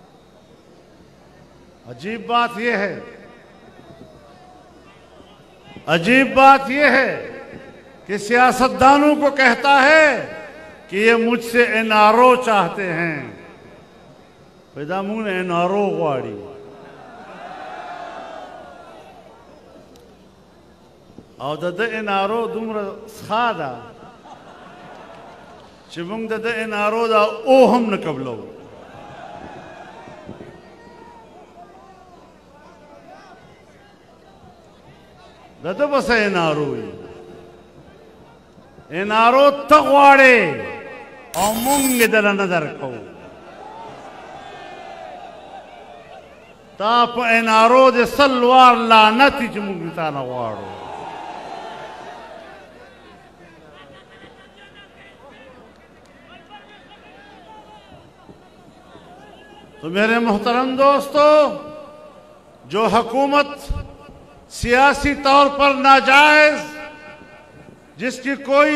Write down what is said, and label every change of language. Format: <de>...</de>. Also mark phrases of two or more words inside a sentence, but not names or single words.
<ur>عجیب بات یہ ہے، عجیب بات یہ ہے کہ سیاستدانوں کو کہتا ہے کہ یہ مجھ سے این آر او چاہتے ہیں۔</ur> <ps>پیدامون این آر او غواړي او د این آر او دومره ښه ده چې موږ د این آر او دا او هم نه قبلو۔ دته بس این آر او این آر او ته غواړې او موږ دله نه درکوو۔ تا په این آر او د سل وار لعنتي چې موږ تا نه غواړو۔</ps> <ur>تو میرے محترم دوستو، جو حکومت سیاسی طور پر ناجائز، جس کی کوئی</ur>